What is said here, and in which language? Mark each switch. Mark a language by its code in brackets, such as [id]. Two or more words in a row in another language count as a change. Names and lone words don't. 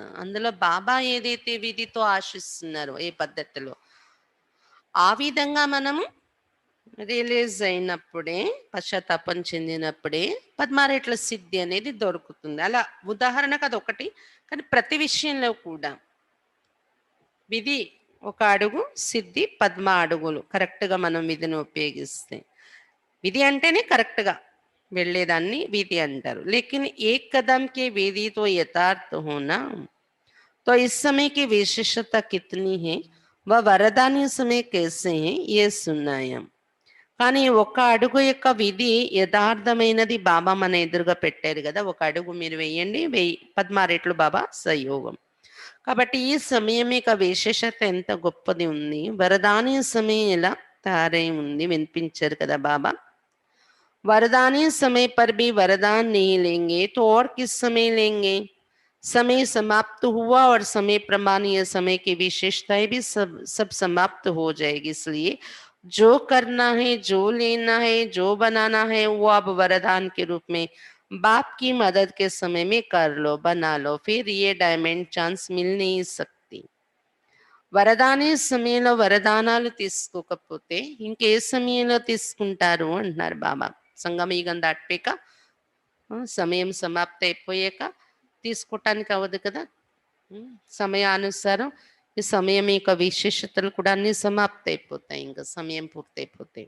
[te] అందులో బాబా ఏదైతే విధితో ఆశిస్తున్నారో ఏ పద్ధతిలో, ఆ విధంగా మనము రియలైజ్ అయినప్పుడే, పశ్చాత్తాపం చెందినప్పుడే పద్మారెట్ల సిద్ధి అనేది దొరుకుతుంది. అలా ఉదాహరణకు అది ఒకటి, కానీ ప్రతి విషయంలో కూడా విధి ఒక అడుగు, సిద్ధి పద్మ అడుగులు. కరెక్ట్గా మనం విధిని ఉపయోగిస్తే, విధి అంటేనే కరెక్ట్గా వెళ్ళేదాన్ని విధి అంటారు. [hi] लेकिन एक कदम के विधि तो यथार्थ होना, तो इस समय की विशेषता कितनी है, वह वरदानी समय कैसे है, ये सुनाయం. [te] కానీ ఒక అడుగు యొక్క విధి యథార్థమైనది బాబా మన ఎదురుగా పెట్టారు కదా. ఒక అడుగు మీరు వేయండి, 1000 రెట్లు బాబా సహయోగం. కాబట్టి ఈ సమయం యొక్క విశేషత ఎంత గొప్పది ఉంది. వరదాని సమయం ఎలా తయారై ఉంది వినిపించారు కదా బాబా. [hi] वरदानी समय पर भी वरदान नहीं लेंगे तो और किस समय लेंगे. समय समाप्त हुआ और समय प्रमाण यह समय की विशेषताएं भी सब समाप्त हो जाएगी. इसलिए जो करना है, जो लेना है, जो बनाना है, वो अब वरदान के रूप में बाप की मदद के समय में कर लो, बना लो. फिर ये [en] diamond chance [hi] मिल नहीं सकती. [te] వరదానే సమయంలో వరదానాలు తీసుకోకపోతే ఇంకే సమయంలో తీసుకుంటారు అంటున్నారు బాబా. సంగమయుగం దాటిపోయాక, సమయం సమాప్తి అయిపోయాక తీసుకోవటానికి అవ్వదు కదా. సమయానుసారం ఈ సమయం యొక్క విశేషతలు కూడా అన్ని సమాప్తి అయిపోతాయి, ఇంకా సమయం పూర్తయిపోతాయి.